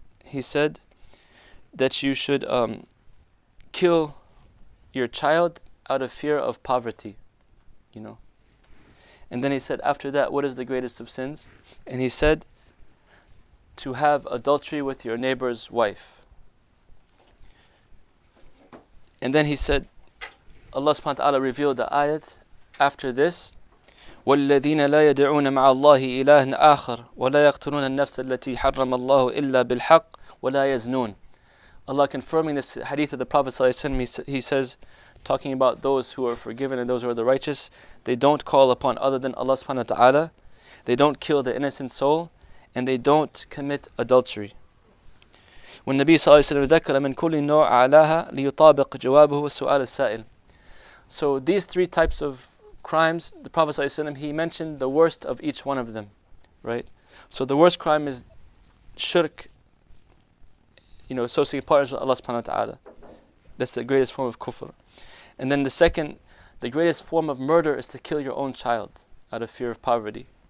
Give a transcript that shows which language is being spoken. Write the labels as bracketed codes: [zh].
[en] He said that you should kill your child out of fear of poverty. And then he said, after that, what is the greatest of sins? And he said, to have adultery with your neighbor's wife. And then he said, Allah subhanahu wa ta'ala revealed the ayat after this, [ar] وَالَّذِينَ لَا يَدْعُونَ مَعَ اللَّهِ إِلَهًا آخَرَ وَلَا يَقْتُلُونَ النَّفْسَ الَّتِي حَرَّمَ اللَّهُ إِلَّا بِالْحَقِّ وَلَا يَزْنُونَ. [en] Allah confirming this hadith of the Prophet ﷺ, he says, talking about those who are forgiven and those who are the righteous, they don't call upon other than Allah subhanahu wa ta'ala, they don't kill the innocent soul, and they don't commit adultery. [ar] والنبي صلى الله عليه وسلم ذكر من كل نوع أعلاها ليطابق جوابه السؤال السائل. [en] So these three types of crimes, the Prophet ﷺ, he mentioned the worst of each one of them, right? So the worst crime is shirk, associating partners with Allah subhanahu wa ta'ala. That's the greatest form of kufr. And then the greatest form of murder is to kill your own child out of fear of poverty.